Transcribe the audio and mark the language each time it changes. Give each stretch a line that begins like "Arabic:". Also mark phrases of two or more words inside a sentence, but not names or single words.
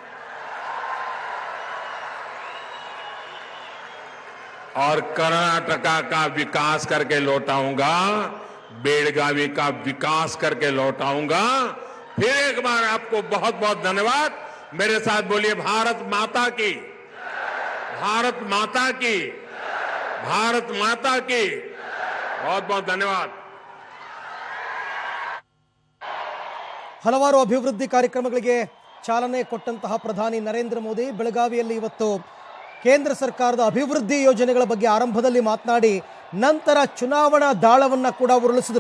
Hindi: और कर्नाटका का विकास करके लौटाऊंगा, बेलगावी का विकास करके लौटाऊंगा। फिर एक बार आपको बहुत बहुत धन्यवाद। मेरे साथ बोलिए भारत माता की, भारत माता की, भारत माता की। बहुत बहुत धन्यवाद।
Kannada: ಹಲವಾರು ಅಭಿವೃದ್ಧಿ ಕಾರ್ಯಕ್ರಮಗಳಿಗೆ ಚಾಲನೆ ಕೊಟ್ಟಂತಹ ಪ್ರಧಾನಿ ನರೇಂದ್ರ ಮೋದಿ ಬೆಳಗಾವಿಯಲ್ಲಿ ಇವತ್ತು ಕೇಂದ್ರ ಸರ್ಕಾರದ ಅಭಿವೃದ್ಧಿ ಯೋಜನೆಗಳ ಬಗ್ಗೆ ಆರಂಭದಲ್ಲಿ ಮಾತನಾಡಿ ನಂತರ ಚುನಾವಣಾ ದಾಳವನ್ನು ಕೂಡ ಉರುಳಿಸಿದರು.